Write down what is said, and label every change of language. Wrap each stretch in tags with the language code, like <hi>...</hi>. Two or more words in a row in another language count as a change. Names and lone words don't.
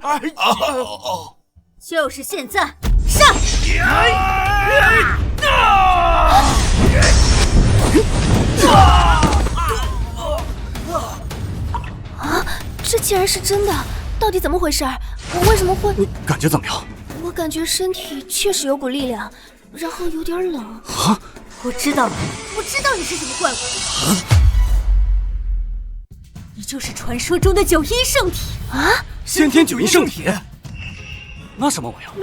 <zh>就是現在，上！啊！這竟然是真的！到底怎麼回事？我為什麼會…… 你感覺怎麼樣？我感覺身體確實有股力量，然後有點冷。啊！我知道了，我知道你是什麼怪物。你就是傳說中的九陰聖體啊！先天九陰聖體？那什麼玩意兒？</zh>